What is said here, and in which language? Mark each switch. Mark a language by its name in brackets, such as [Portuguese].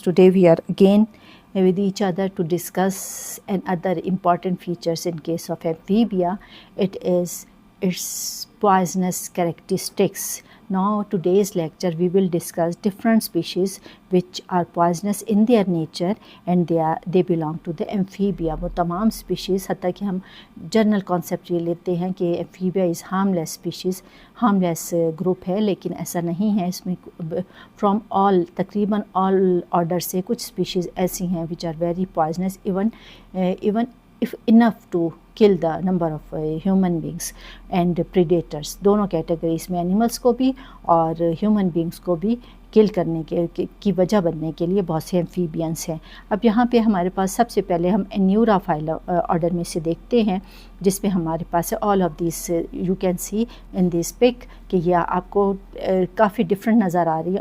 [English] Today we are again with each other to discuss another important features in case of amphibia. It is its poisonous characteristics. Now today's lecture we will discuss different species which are poisonous in their nature and they belong to the amphibia. [Hindi] वो तमाम species हत्ता कि हम general concept ये लेते हैं कि [English] amphibia is harmless species, harmless group [Hindi] है, लेकिन ऐसा नहीं है. इसमें [English] from all [Hindi] तकरीबन [English] all order [Hindi] से कुछ [English] species [Hindi] ऐसी हैं [English] which are very poisonous even if enough to kill the number of human beings and predators. [Hindi] दोनों कैटेगरीज में एनिमल्स को भी और ह्यूमन बींग्स को भी किल करने की वजह बनने के लिए बहुत से एम्फीबियंस हैं. अब यहाँ पे हमारे पास सबसे पहले हम एन्यूरा फाइल ऑर्डर में से देखते हैं जिसमें हमारे पास है [English] All of this. You can see in this pic [Hindi] कि ये आपको काफ़ी डिफरेंट नज़र आ रही है.